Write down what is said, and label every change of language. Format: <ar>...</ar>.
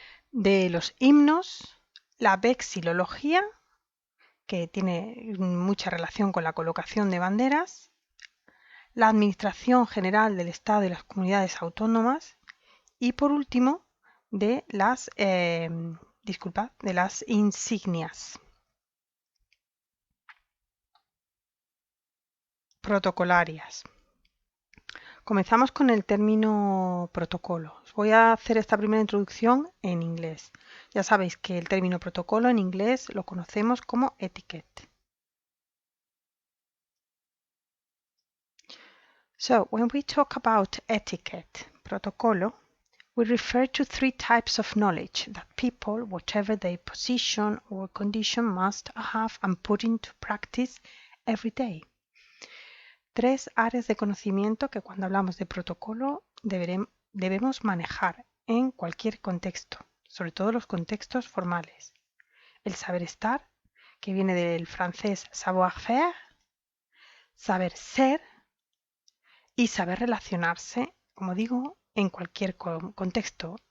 <es>de los himnos, la vexilología, que tiene mucha relación con la colocación de banderas, la administración general del Estado y las comunidades autónomas y por último de las insignias protocolarias. Comenzamos con el término protocolo. Os voy a hacer esta primera introducción en inglés. Ya sabéis que el término protocolo en inglés lo conocemos como etiquette.</es> <en>So, when we talk about etiquette, protocolo, we refer to three types of knowledge that people, whatever their position or condition, must have and put into practice every day.</en> <es>Tres áreas de conocimiento que cuando hablamos de protocolo debemos manejar en cualquier contexto, sobre todo los contextos formales. El saber estar, que viene del francés savoir-faire, saber ser y saber relacionarse, como digo, en cualquier contexto.</es>